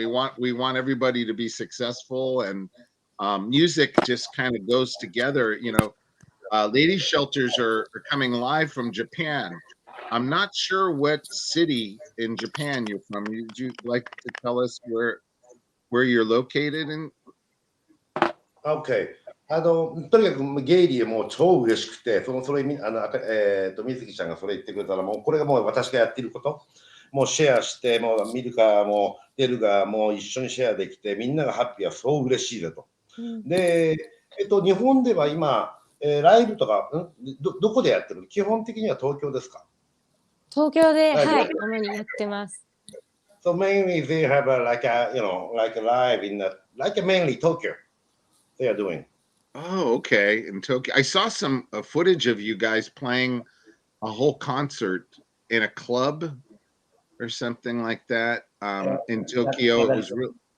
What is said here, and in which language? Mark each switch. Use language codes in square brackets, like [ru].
[en] We want everybody to be successful, and music just kind of goes together. Ladies Shelters are coming live from Japan. I'm not sure what city in Japan you're from. Would you like to tell us where you're located in? OK。 [ja] とにかくゲイリーもう超嬉しくて、それ水木ちゃんがそれ言ってくれたら、もうこれがもう私がやってること、もうシェアして、もうミルカもデルがもう一緒にシェアできて、みんながハッピーはそう嬉しいだと。で、日本では今、ライブとか、どこでやってるの？基本的には東京ですか？東京で、はい、主にやってます。 [en] So mainly they have like a live in mainly Tokyo. They are doing. Oh, okay. In Tokyo, I saw some footage of you guys playing a whole concert in a club or something like that in Tokyo. It was real.